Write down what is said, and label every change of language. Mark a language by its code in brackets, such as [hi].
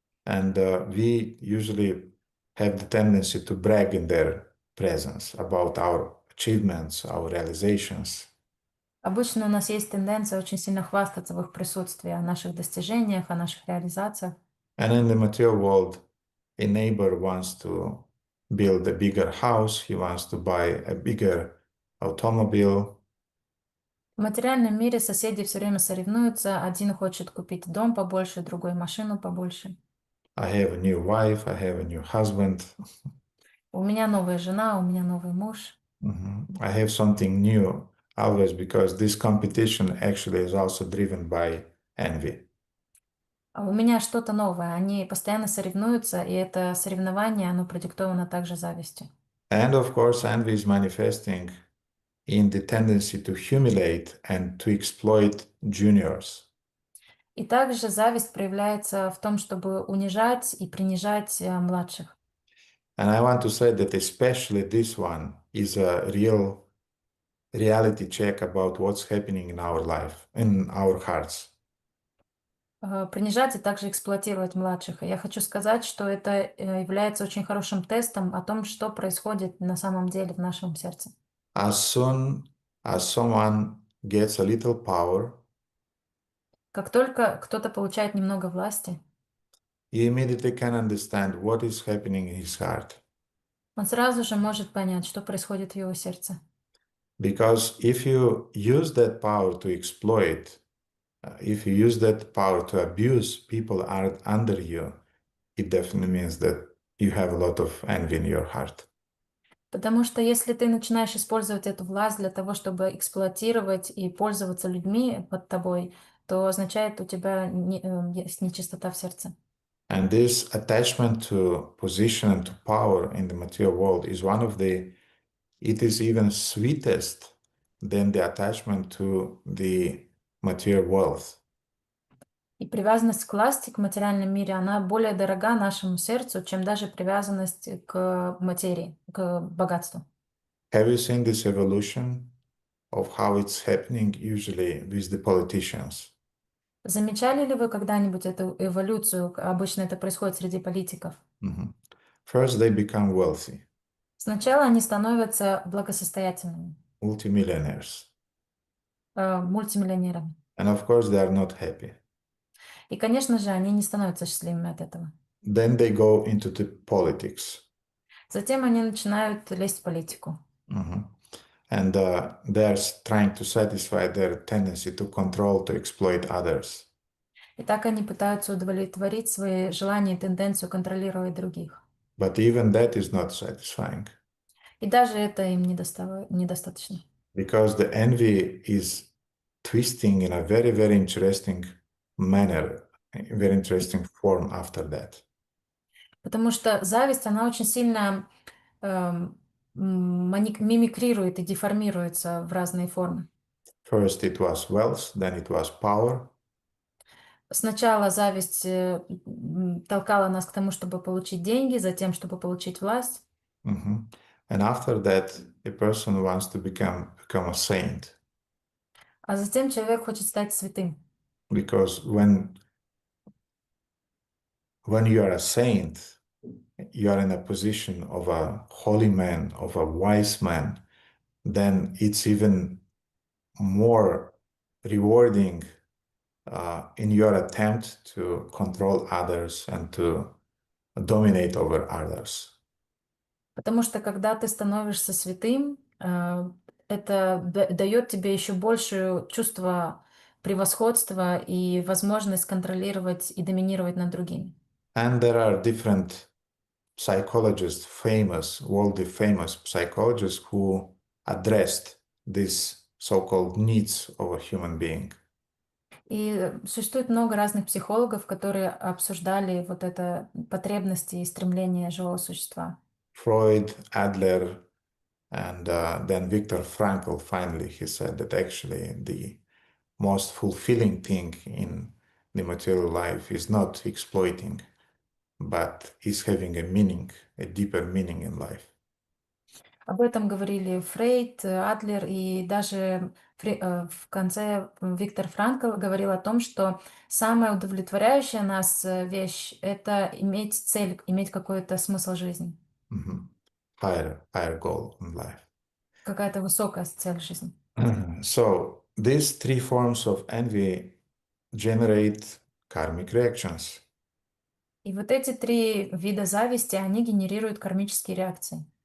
[en] and we usually have the tendency to brag in their presence about our achievements, our realizations. [ru] Обычно у нас есть тенденция очень сильно хвастаться в их присутствии о наших достижениях, о наших реализациях. [en] And in the material world, a neighbor wants to build a bigger house, he wants to buy a bigger automobile. [ru] В материальном мире соседи все время соревнуются. Один хочет купить дом побольше, другой машину побольше. [en] I have a new wife, I have a new husband. [ru] У меня новая жена, у меня новый муж. [en] I have something new always, because this competition actually is also driven by envy. [ru] А у меня что-то новое. Они постоянно соревнуются, и это соревнование, оно продиктовано также завистью. [en] And of course, envy is manifesting in the tendency to humiliate and to exploit juniors. [ru] И также зависть проявляется в том, чтобы унижать и принижать младших. [en] And I want to say that especially this one is a real reality check about what's happening in our life, in our hearts. [ru] Принижать и также эксплуатировать младших. И я хочу сказать, что это является очень хорошим тестом о том, что происходит на самом деле в нашем сердце. [en] As soon as someone gets a little power, [ru] Как только кто-то получает немного власти, [en] you immediately can understand what is happening in his heart. [ru] он сразу же может понять, что происходит в его сердце. [en] Because if you use that power to exploit, if you use that power to abuse people are under you, it definitely means that you have a lot of envy in your heart. [ru] Потому что если ты начинаешь использовать эту власть для того, чтобы эксплуатировать и пользоваться людьми под тобой, то означает, у тебя есть нечистота в сердце. [en] And this attachment to position and to power in the material world is one of the, it is even sweetest than the attachment to the material wealth. [ru] И привязанность к власти, к материальном мире, она более дорога нашему сердцу, чем даже привязанность к материи, к богатству. [en] Have you seen this evolution of how it's happening usually with the politicians? [ru] Замечали ли вы когда-нибудь эту эволюцию? Обычно это происходит среди политиков. [en] First, they become wealthy, [ru] Сначала они становятся благосостоятельными, [en] multimillionaires, [ru] мультимиллионерами. [en] and of course, they are not happy. [ru] И, конечно же, они не становятся счастливыми от этого. [en] Then they go into the politics. [ru] Затем они начинают лезть в политику. [en] And they are trying to satisfy their tendency to control, to exploit others. [ru] И так они пытаются удовлетворить свои желания и тенденцию контролировать других. [en] But even that is not satisfying, [ru] И даже это им недостаточно. [en] because the envy is twisting in a very, very interesting manner, a very interesting form after that. [ru] Потому что зависть, она очень сильно мимикрирует и деформируется в разные формы. [en] First it was wealth, then it was power, [ru] Сначала зависть толкала нас к тому, чтобы получить деньги, затем, чтобы получить власть. [en] and after that, a person wants to become a saint, [ru] А затем человек хочет стать святым. [en] because when when you are a saint, you are in a position of a holy man, of a wise man, then it's even more rewarding in your attempt to control others and to dominate over others. [ru] Потому что когда ты становишься святым, это дает тебе еще большее чувство превосходства и возможность контролировать и доминировать над другими. [en] And there are different psychologists, worldly famous psychologists, who addressed these so-called needs of a human being. [ru] И существует много разных психологов, которые обсуждали вот это потребности и стремления живого существа. [en] Freud, Adler, and then Viktor Frankl, finally, he said that actually the most fulfilling thing in the material life is not exploiting, but is having a meaning, a deeper meaning in life. [ru] Об этом говорили Фрейд, Адлер, и даже в конце Виктор Франкл говорил о том, что самая удовлетворяющая нас вещь — это иметь цель, иметь какой-то смысл жизни, [en] Higher goal in life. [ru] какая-то высокая цель жизни. [en] So these three forms of envy generate karmic reactions. [ru] И вот эти три вида зависти, они генерируют кармические реакции.